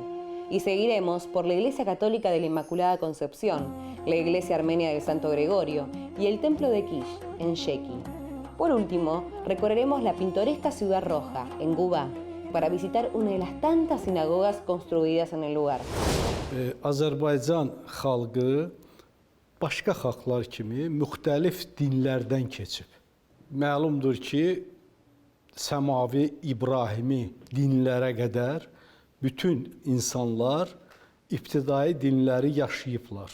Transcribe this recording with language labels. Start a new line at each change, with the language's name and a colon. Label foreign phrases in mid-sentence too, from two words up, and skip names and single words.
Spanish: Y seguiremos por la Iglesia Católica de la Inmaculada Concepción, la Iglesia Armenia del Santo Gregorio y el Templo de Kish, en Sheki. Por último, recorreremos la pintoresca Ciudad Roja, en Guba, para visitar una de las tantas sinagogas construidas en el lugar.
Azerbaijani: Azərbaycan xalqı başqa xalqlar kimi müxtəlif dinlərdən keçib. Məlumdur ki, səmavi İbrahimi dinlərə qədər bütün insanlar ibtidai dinləri yaşayıblar.